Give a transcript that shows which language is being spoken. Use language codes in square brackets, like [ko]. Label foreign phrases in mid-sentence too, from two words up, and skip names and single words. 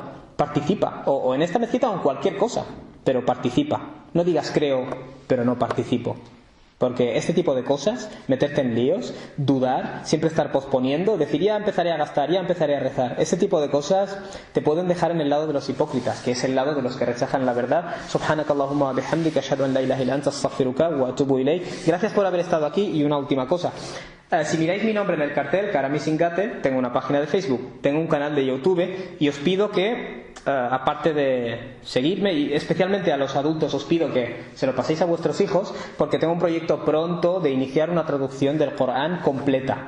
[es] Participa, o en esta mezquita o en cualquier cosa, pero participa. No digas creo, pero no participo. Porque este tipo de cosas, meterte en líos, dudar, siempre estar posponiendo, decir ya empezaré a gastar, ya empezaré a rezar, ese tipo de cosas te pueden dejar en el lado de los hipócritas, que es el lado de los que rechazan la verdad. [ar] سبحانك اللهم وبحمدك أشهد أن لا إله إلا أنت أستغفرك وأتوب إليك. [es] Gracias por haber estado aquí. Y una última cosa, si miráis mi nombre en el cartel, Karami Singate, tengo una página de Facebook, tengo un canal de YouTube, y os pido que aparte de seguirme, y especialmente a los adultos os pido que se lo paséis a vuestros hijos, porque tengo un proyecto pronto de iniciar una traducción del Corán completa.